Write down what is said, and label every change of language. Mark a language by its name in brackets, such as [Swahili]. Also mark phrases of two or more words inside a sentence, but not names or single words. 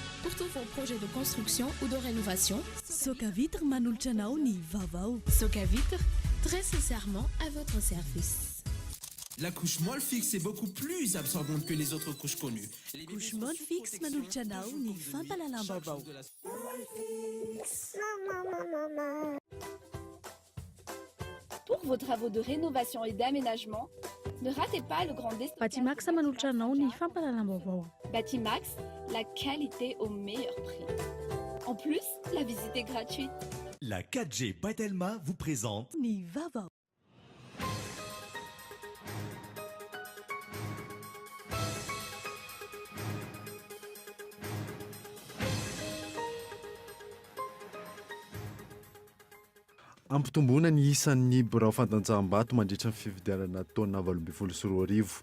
[French] pour tous vos projets de construction ou de rénovation. [Malagasy] Soka Vitre manolotra anao ny vaovao. [French] Soka Vitre, très sincèrement à votre service. La couche molle fixe est beaucoup plus absorbante que les autres couches connues. [Malagasy] Couche molle fixe manolotra anao ny fampalalam-baovao. [French] Pour vos travaux de rénovation et d'aménagement, ne ratez pas le grand déstockage. [Malagasy] Batimax manolotra anao ny fampalalam-baovao. Batimax, [French] la qualité au meilleur prix. En plus, la visite est gratuite. La 4G Batelma vous présente [Malagasy] Ny vaovao. Ampitomboana ny isan'ny birao fantanjaham-bato mandritra ny fifidianana taona 2024.